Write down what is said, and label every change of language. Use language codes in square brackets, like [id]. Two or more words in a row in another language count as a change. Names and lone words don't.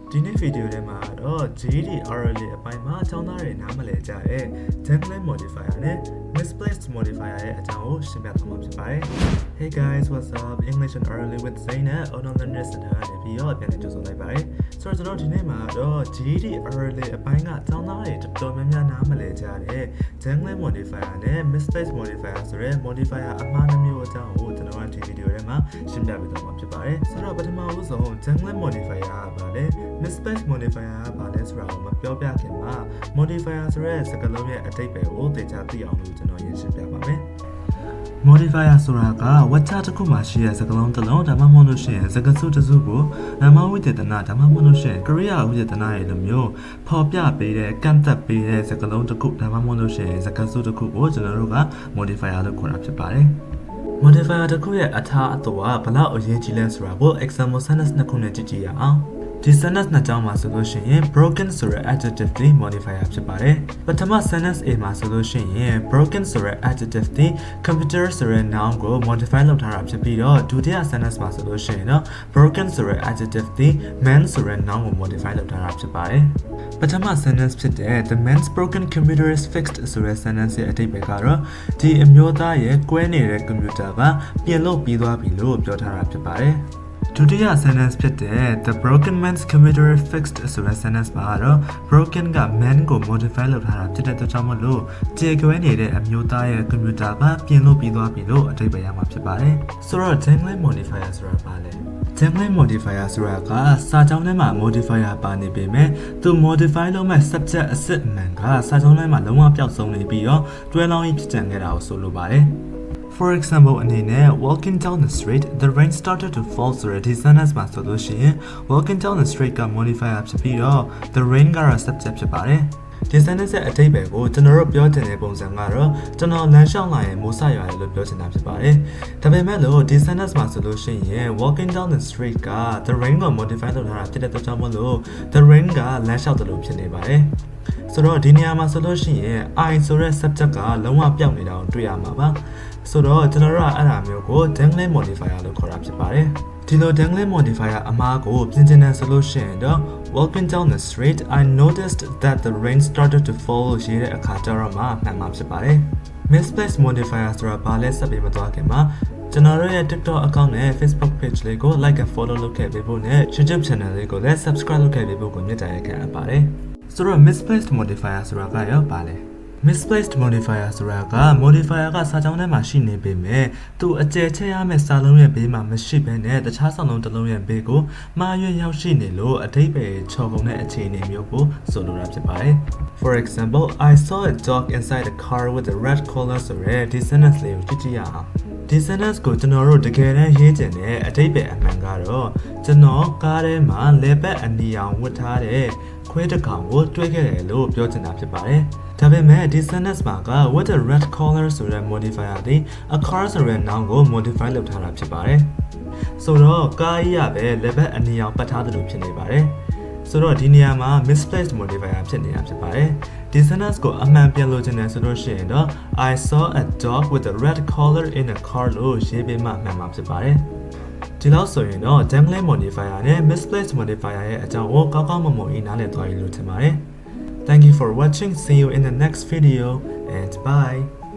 [my] ဒီနေ့ဗီဒီယိုထဲမှာတော့ GDRL အပိုင်းမှာအကြောင်းသားတွေနားမလည်ကြတဲ့ [en] Dangling modifier [my] နဲ့ [en] misplaced modifier [my] ရဲ့အကြောင်းကိုရှင်းပြသွားမှာဖြစ်ပါတယ်။ [en] Hey guys, what's up? English and early with Zain at Online Learning Center [my] နဲ့ပြီးတော့ပြန်လည်ကြိုဆိုလိုက်ပါတယ်။ဆိုတော့ကျွန်တော်ဒီနေ့မှာတော့ GDRL အပိုင်းကအကြောင်းသားတွေတော်တော်များများနားမလည်ကြတဲ့ [en] Dangling modifier [my] နဲ့ [en] misplaced modifier [my] ဆိုတဲ့ modifier အမှားနှမျိုးအကြောင်း ကိုကျွန်တော်ဒီဗီဒီယိုထဲမှာရှင်းပြပေးသွားမှာဖြစ်ပါတယ်။ဆိုတော့ပထမဆုံး [en] Dangling modifier [my] ကဘာလဲ [en] misplaced modifier [my] ကဘာလဲဆိုတာကိုမပြောပြခင်မှာ modifier ဆိုတဲ့စ ကားလုံးရဲ့အဓိပ္ပာယ်ကိုသိချသိအောင်လို့ကျွန်တော်ရင်းရှင်းပြပါမယ်။ modifier ဆိုတာကဝတ္ထတစ်ခုမှာရှိတဲ့စကားလုံးတစ်လုံးဒါမှမဟုတ်လို့ရှိရင်စကားစုတစ်စုကိုနာမဝိသေသနာဒါမှမဟုတ်လို့ရှိရင်ကရိယာဝိသေသနာရဲ့လိုမျိုးဖော်ပြပေးတဲ့ကန့်သက်ပေးတဲ့စကားလုံးတစ်ခုဒါမှမဟုတ်လို့ရှိရင်စကားစုတစ်ခုကိုကျွန်တော်တို့က modifier လို့ခေါ်တာဖြစ်ပါတယ်။ modifier တစ်ခုရဲ့အထားအသွကဘလောက်အရေးကြီးလဲဆိုတာကို [en] example sentence [my] နှစ်ခုနဲ့ကြည့်ကြည့်ရအောင်။ဒီ sentence နှစ်ကြောင်းမှာဆိုလို့ရှိရင် broken ဆို တဲ့ adjective ဒီ modifier ဖြစ်ပါတယ်။ပထမ sentence A မှာဆိုလို့ရှိရင် broken ဆိုတဲ့ adjective ဒီ computer ဆိုတဲ့ noun ကို modify လုပ်ထားတာဖြစ်ပြီးတော့ဒုတိယ sentence မှာဆိုလို့ရှိရင်တော့ broken ဆိုတဲ့ adjective ဒီ man ဆိုတဲ့ noun ကို modify လုပ်ထားတာဖြစ်ပါတယ်။ပထမ sentence ဖြစ်တဲ့ [en] the man's broken computer is fixed [my] ဆိုတဲ့ sentence ရဲ့အဓိပ္ပာယ်ကတော့ဒီအမျိုးသားရဲ့ကွဲနေတဲ့ computer ကပြင်လို့ပြီးသွားပြီလို့ပြောထားတာဖြစ်ပါတယ်။ဒုတိယ sentence ဖြစ်တဲ့ [en] the broken man's computer fixed [my] ဆိုတဲ့ sentence မှာတော့ broken က man ကို modify လုပ်ထားတာဖြစ်တဲ့အတွက်ကြောင့်မလို့ကျေကွဲနေတဲ့အမျိုးသားရဲ့ computer ကပြင်လို့ပြီးသွားပြီလို့အဓိပ္ပာယ်ရမှာဖြစ်ပါတယ်။ဆိုတော့ [en] dangling modifier [my] ဆိုတာဘာလဲ။ [en] dangling modifier [my] ဆိုတာကစာကြောင်း ထဲမှာ modifier ပါနေပေမဲ့သူ modify လုပ်မဲ့ subject အစစ်အမှန်ကစာကြောင်းထဲမှာလုံးဝပျောက်ဆုံးနေပြီးတော့တွဲလောင်းကြီးဖြစ်ကြံ ခဲ့တာကိုဆိုလိုပါတယ်။ [en] For example [my] အနေနဲ့ [en] walking down the street the rain started to fall [my] ဆိုတဲ့ဒီ sentence မှာဆိုလို့ရှိရင် [en] walking down the street [my] က modifier ဖြစ်ပြီးတော့ [en] the rain [my] ကတော့ subject ဖြစ်ပါတယ်ဒီ sentence ရဲ့အဓိပ္ပာယ်ကိုကျွန်တော်တို့ပြောချင်တဲ့ပုံစံကတော့ကျွန်တော်လမ်းလျှောက်လာရင်မိုးစရွာတယ်လို့ပြောချင်တာဖြစ်ပါတယ်ဒါပေမဲ့လို့ဒီ sentence မှာဆိုလို့ရှိရင် [en] walking down the street [my] က [en] the rain [my] ကို modify လုပ်ထားတာဖြစ်တဲ့ အတွက်ကြောင့်မို့လို့ [en] the rain [my] ကလမ်းလျှောက်တယ်လို့ဖြစ်နေပါတယ်ဆိုတော့ဒီနေရာမှာဆိုလို့ရှိရင် I ဆိုတဲ့ subject ကလုံးဝပျောက်နေတာကိုတွေ့ရမှာပါဆိုတော့ကျွန်တော်တို့ကအဲ့ဒါမျိုးကို [en] dangling modifier [my] လို့ခေါ်တာဖြစ်ပါတယ်ဒီလို [en] dangling modifier [my] အမှားကိုပြင်ဆင်တယ်ဆိုလို့ရှိရင်တော့ [en] walking down the street I noticed that the rain started to fall [my] ရေးတဲ့အခါကျတော့မှမှန်မှာဖြစ်ပါတယ် [en] misplaced modifier [my] ဆိုတာဘာ လဲဆက်ပြီးမသွားခင်မှာကျွန်တော်တို့ရဲ့ TikTok account နဲ့ Facebook page လေးကို [en] like and follow [my] လုပ်ခဲ့ပေးဖို့နဲ့ YouTube channel လေးကိုလည်း subscribe လုပ်ခဲ့ပေးဖို့ကိုမြတ်တာရက်ခံအပ်ပါတယ်ဆိုတော့ [en] misplaced modifier [my] ဆိုတာကရောဘာလဲ [en] misplaced modifier [my] ဆိုတာက modifier ကစာကြောင်းထဲမှာရှိနေပေမဲ့သူအကျယ်ချဲ့ရမယ့်စာလုံးရဲ့ဘေးမှာ မရှိဘဲနဲ့တခြားစာလုံးတစ်လုံးရဲ့ဘေးကိုမှားယွင်းရောက်ရှိနေလို့အဓိပ္ပာယ်ချော်ကုန်တဲ့အခြေအနေမျိုးကိုဆိုလိုတာဖြစ်ပါတယ် [en] For example I saw a dog inside a car with a red collar [my] ဆိုတဲ့ဒီ sentence လေးကိုကြည့်ကြည့်ရ အောင်ဒီ sentence ကိုကျွန်တော်တို့တကယ်တမ်းရေးချင်တဲ့အဓိပ္ပာယ်အမှန်ကတော့ကျွန်တော်ကားထဲမှာလေဘက်အနီရောင်ဝတ်ထားတဲ့ခွဲတစ်ကောင်ကိုတွေ့ခဲ့တယ် လို့ပြောချင်တာဖြစ်ပါတယ်ဒါပေမဲ့ဒီ sentence မှာက [en] with a red collar [my] ဆိုတဲ့ modifier ဒီ [en] a car [my] ဆိုတဲ့ noun ကို modify လုပ်ထားတာဖြစ်ပါတယ်ဆိုတော့ကားကြီးရပဲလေဘက်အနီရောင်ပတ်ထားတယ်လို့ဖြစ်နေပါတယ်ဆိုတော့ဒီနေရာမှာ [en] misplaced modifier [my] ဖြစ်နေတာဖြစ်ပါတယ်ဒီ sentence ကိုအမှန်ပြန်လို့ချင်တယ်ဆိုလို့ရှိရင်တော့ [en] I saw a dog with a red collar in a car [my] လို့ရေးပေးမှမှန်မှာဖြစ်ပါတယ်ဒီလောက်ဆိုရင်တော့ [en] dangling modifier [my] နဲ့ [en] misplaced modifier [my] ရဲ့အကြောင်းကိုကောင်းကောင်းမွန်မွန်နားလည်သွားပြီလို့ထင်ပါတယ် [en] Thank you for watching. See you in the next video and bye.